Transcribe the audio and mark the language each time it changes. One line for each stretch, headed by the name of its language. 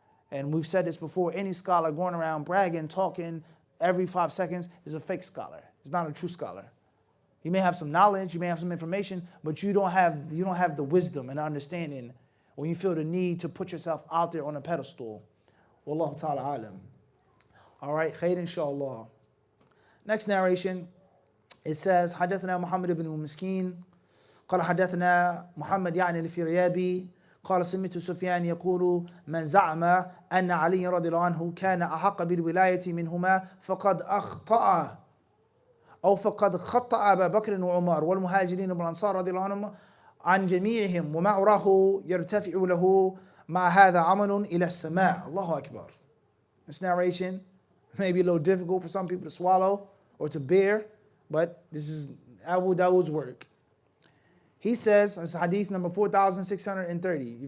English: And we've said this before, any scholar going around bragging, talking every 5 seconds is a fake scholar. It's not a true scholar. You may have some knowledge, you may have some information, but you don't have the wisdom and understanding when you feel the need to put yourself out there on a pedestal. Wallahu ta'ala alam. All right, khair inshallah. Next narration, it says,
Arabic: حدثنا محمد بن مسكين قال حدثنا محمد يعني الفريابي قال سمعت سفيان يقول من زعم أن علي رضي الله عنه كان أحق بالولاية منهما فقد أخطأ أو فقد خطأ أبا بكر وعمر والمهاجرين والأنصار رضي الله عنهم عن جميعهم وما أراه يرتفع له مع هذا عمل إلى السماء. الله أكبر.
English: This narration may be a little difficult for some people to swallow or to bear, but this is Abu Dawud's work. He says, it's hadith number 4630.